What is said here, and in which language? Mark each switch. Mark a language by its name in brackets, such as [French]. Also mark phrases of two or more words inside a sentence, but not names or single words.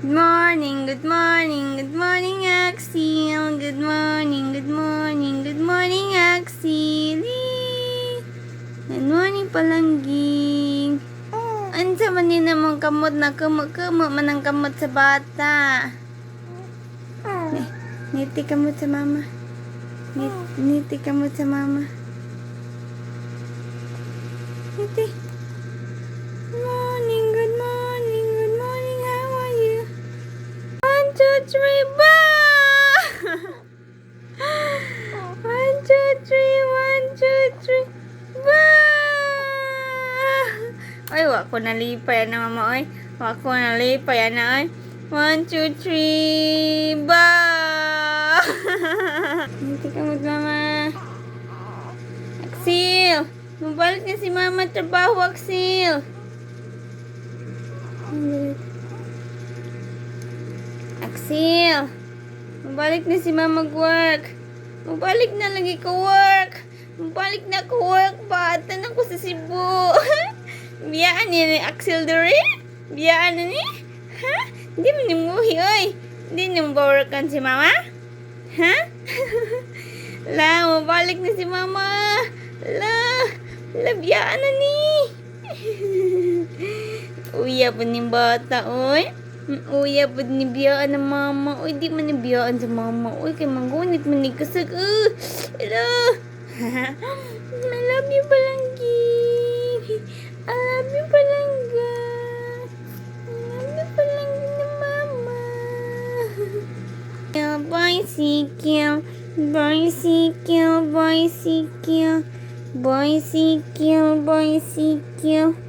[English] Good morning, good morning, Axel. Good morning, good morning, good morning, Axel. Good morning, [Cebuano] Palangging. Ansa man ni namang kamot na kumot man ang kamot sa bata. Niti kamot sa mama. Niti kamot sa mama. Niti. [English] Good morning, good morning, good morning. How are you? 1, 2, 3, ba! 1, 2, 3, 1, 2, 3, ba! [Cebuano] Ay, wako nalipay na mama, oy. Wako nalipay na, oy. 1, 2, 3, ba! Hindi ka mama. Axel! Mabalik na si mama trabaho, Axel. Axel! Mabalik na si mama work. Mabalik na lagi ko work. Mabalik na ko work ba? Tanong ko sa Cebu. Biyaan niya ni Axel dere? Biyaan na ni? Ha? Hindi mo nimuhi, oy. Hindi mo bawarkan si mama? Ha? La, mabalik na si mama. La, biyaan na ni. Uya pa ni bata, oy. Uya pa ni biyaan ng mama. Uy, di man ni biyaan sa mama. Uy, kay manggunit man ni kasag. [English] Hello. I love you, Palangging. I love you, Palangga. I love you, [Cebuano] Palangga na mama. [English] Bicycle, bicycle, bicycle, bicycle, bicycle.